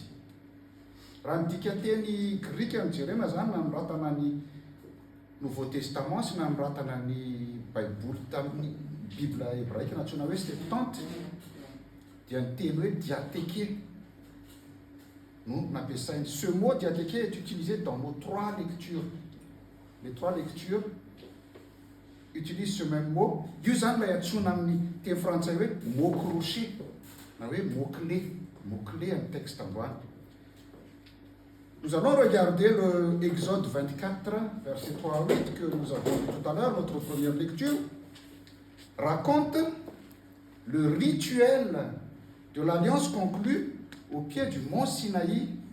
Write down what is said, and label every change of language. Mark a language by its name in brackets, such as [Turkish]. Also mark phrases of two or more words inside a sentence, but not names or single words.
[Malagasy] Raha midika teny grika ny jerena zany na noratana ny Nouveau Testament sy na noratana ny baiboly tamin'ny Bible hébraïque na antsoina hoe Septante dia ny teny hoe diatheke no nampiasainy. [French] Ce mot diatheke est utilisé dans nos trois lectures. Les trois lectures utilisent ce même mot. [Malagasy] Io zany lay antsoina amin'ny teny frantsay hoe [French] mot crochet [Malagasy] na hoe [French] mot clé [Malagasy] amin'ny texte ambany. [French] Nous allons regarder le Exode 24, verset 3 à 8, que nous avons vu tout à l'heure, notre première lecture, raconte le rituel de l'alliance conclue au pied du mont Sinaï